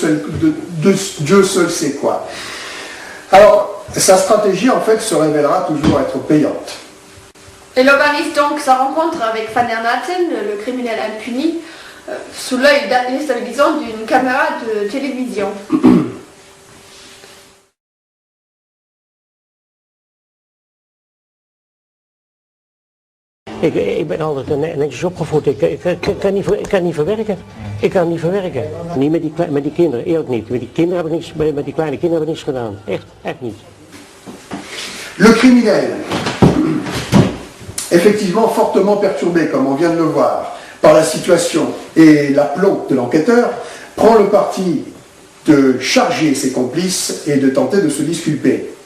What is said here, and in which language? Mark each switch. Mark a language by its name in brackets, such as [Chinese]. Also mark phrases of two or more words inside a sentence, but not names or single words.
[French] Dieu seul sait quoi. Alors, sa stratégie en fait se révélera toujours être payante. Il organise donc sa rencontre avec Van der Maten, le criminel impuni, sous l'œil déstabilisant d'une caméra de télévision. [Dutch] Ik ben altijd netjes opgevoed. Ik kan niet verwerken. Ik kan niet verwerken. Niet met die kinderen, eerlijk niet. Met die kleine kinderen heb ik niets gedaan. Echt niet. [French] Le criminel, effectivement fortement perturbé, comme on vient de le voir, par la situation et l'aplomb de l'enquêteur, prend le parti de charger ses complices et de tenter de se disculper.